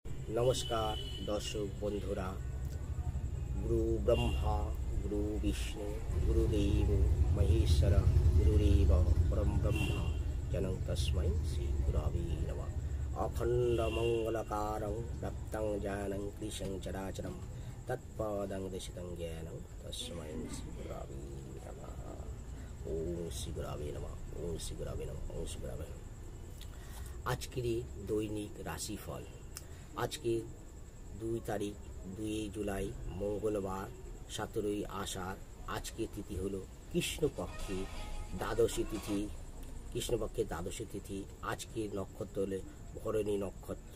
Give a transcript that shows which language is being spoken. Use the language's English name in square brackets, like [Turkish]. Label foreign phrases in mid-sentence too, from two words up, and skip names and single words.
[Bangla] নমস্কার দর্শক বন্ধুরা। [Sanskrit] গুরু ব্রহ্মা গুরু বিষ্ণু গুরুদেব মহেশ্বর গুরুরেব পরম ব্রহ্মা জনং তস্मै শ্রী গুরবে নমঃ। অখণ্ড মঙ্গলকারং ব্যক্তং জ্ঞানং কৃশং চরাচরম তৎপদং দর্শিতং জ্ঞানং তস্मै শ্রী গুরবে নমঃ। ওম শ্রী গুরবে নমঃ। ওম শ্রী গুরবে নমঃ। ওম শ্রী গুরবে নমঃ। [Bangla] আজকের দৈনিক রাশিফল। আজকে 2 তারিখ 2 জুলাই মঙ্গলবার 17 আষাঢ়। আজকে তিথি হলো কৃষ্ণপক্ষে দ্বাদশী তিথি। কৃষ্ণপক্ষে দ্বাদশী তিথি। আজকে নক্ষত্র হলো ভরণী নক্ষত্র।